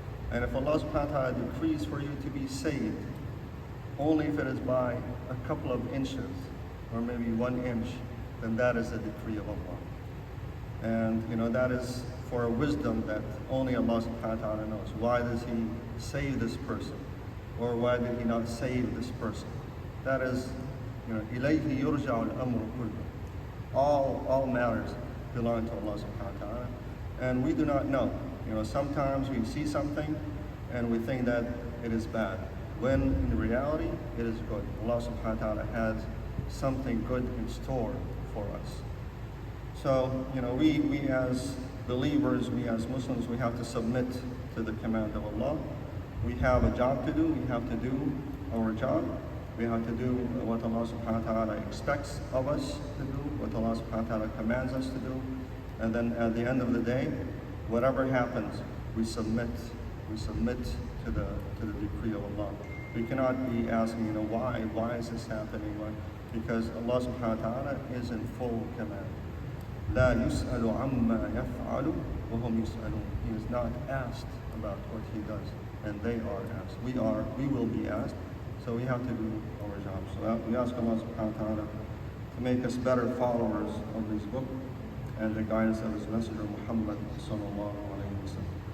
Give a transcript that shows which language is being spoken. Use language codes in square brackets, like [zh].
[en] And if Allah subhanahu wa ta'ala decrees for you to be saved, only if it is by a couple of inches or maybe 1 inch, then that is the decree of Allah. And that is for a wisdom that only Allah subhanahu wa ta'ala knows. Why does He save this person? Or why did He not save this person? That is, [ar] إِلَيْهِ يُرْجَعُ الْأَمْرُ كُلُّهُ. [en] All matters belong to Allah subhanahu wa ta'ala. And we do not know. Sometimes we see something and we think that it is bad, when in reality it is good. Allah subhanahu wa ta'ala has something good in store for us. So, we as believers, we as Muslims, we have to submit to the command of Allah. We have a job to do. We have to do our job. We have to do what Allah subhanahu wa ta'ala expects of us to do, what Allah subhanahu wa ta'ala commands us to do. And then at the end of the day, whatever happens, we submit to the decree of Allah. We cannot be asking, why is this happening? Because Allah subhanahu wa ta'ala is in full command. [ar] لا يسأل عما يفعل وهم يسألون. [en] He is not asked about what He does, and they are asked. We will be asked, so we have to do our job. So we ask Allah subhanahu wa ta'ala to make us better followers of His book and the guidance of His Messenger Muhammad sallallahu alayhi wa sallam.